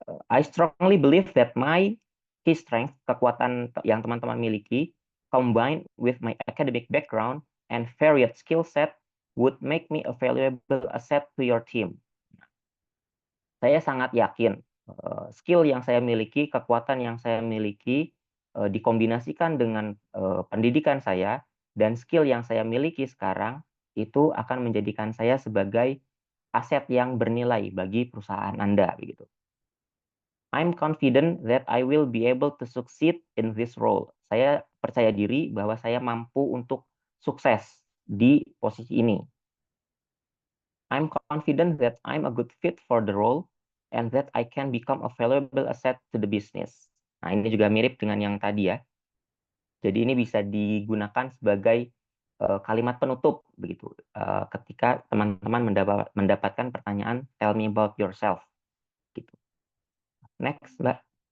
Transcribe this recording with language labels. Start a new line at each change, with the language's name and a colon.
English: I strongly believe that my key strength,
Indonesian: kekuatan yang teman-teman miliki,
English: combined with my academic background and varied skill set, would make me a valuable asset to your team.
Indonesian: Saya sangat yakin skill yang saya miliki, kekuatan yang saya miliki, dikombinasikan dengan pendidikan saya dan skill yang saya miliki sekarang, itu akan menjadikan saya sebagai aset yang bernilai bagi perusahaan Anda, begitu.
English: I'm confident that I will be able to succeed in this role.
Indonesian: Saya percaya diri bahwa saya mampu untuk sukses di posisi ini.
English: I'm confident that I'm a good fit for the role and that I can become a valuable asset to the business.
Indonesian: Nah, ini juga mirip dengan yang tadi ya. Jadi ini bisa digunakan sebagai kalimat penutup begitu. Ketika teman-teman mendapatkan pertanyaan
English: tell me about yourself
Indonesian: gitu. Next, Mbak.